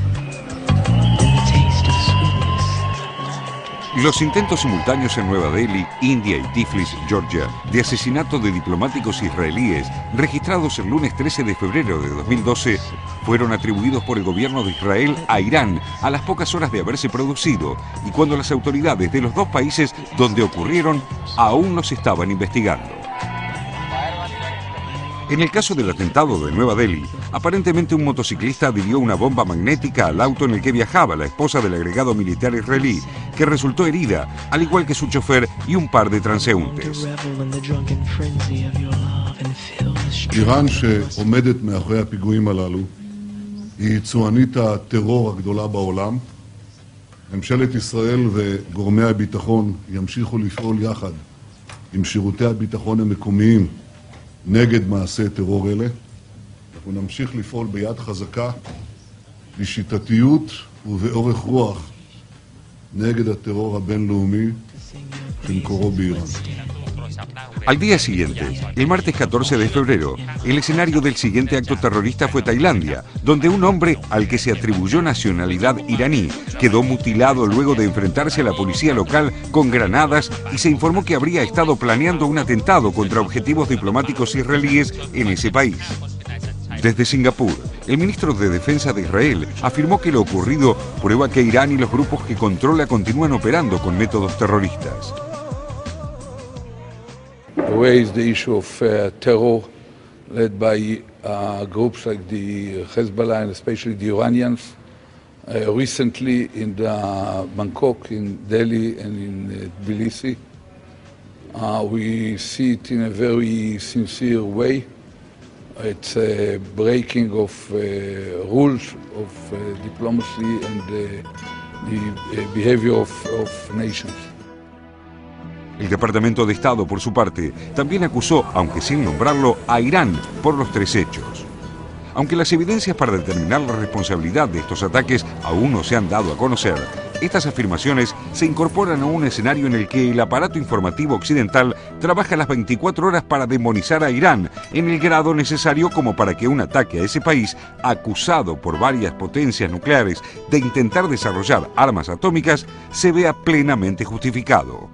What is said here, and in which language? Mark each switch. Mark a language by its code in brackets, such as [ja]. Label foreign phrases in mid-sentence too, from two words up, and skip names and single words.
[es] Los intentos simultáneos en Nueva Delhi, India y Tiflis, Georgia, de asesinato de diplomáticos israelíes, registrados el lunes 13 de febrero de 2012, fueron atribuidos por el gobierno de Israel a Irán a las pocas horas de haberse producido, y cuando las autoridades de los dos países donde ocurrieron aún los estaban investigando. En el caso del atentado de Nueva Delhi, aparentemente un motociclista adhirió una bomba magnética al auto en el que viajaba la esposa del agregado militar israelí, que resultó herida, al igual que su chofer y un par de transeúntes. [he] איראן שעומדת מאחורי הפיגועים הללו היא צוענית הטרור הגדולה בעולם. ממשלת ישראל וגורמי הביטחון ימשיכו לפעול יחד עם שירותי הביטחון המקומיים נגד מעשי טרור אלה. אנחנו נמשיך לפעול ביד חזקה, בשיטתיות ובאורך רוח נגד הטרור הבינלאומי שמקורו באיראן. Al día siguiente, el martes 14 de febrero, el escenario del siguiente acto terrorista fue Tailandia, donde un hombre al que se atribuyó nacionalidad iraní quedó mutilado luego de enfrentarse a la policía local con granadas y se informó que habría estado planeando un atentado contra objetivos diplomáticos israelíes en ese país. Desde Singapur, el ministro de Defensa de Israel afirmó que lo ocurrido prueba que Irán y los grupos que controla continúan operando con métodos terroristas. [en] Raise the issue of terror led by groups like the Hezbollah and especially the Iranians. Recently in Bangkok, in Delhi and in Tbilisi, we see it in a very sincere way. It's a breaking of rules of diplomacy and the behavior of nations. [es] El Departamento de Estado, por su parte, también acusó, aunque sin nombrarlo, a Irán por los 3 hechos. Aunque las evidencias para determinar la responsabilidad de estos ataques aún no se han dado a conocer, estas afirmaciones se incorporan a un escenario en el que el aparato informativo occidental trabaja las 24 horas para demonizar a Irán en el grado necesario como para que un ataque a ese país, acusado por varias potencias nucleares de intentar desarrollar armas atómicas, se vea plenamente justificado.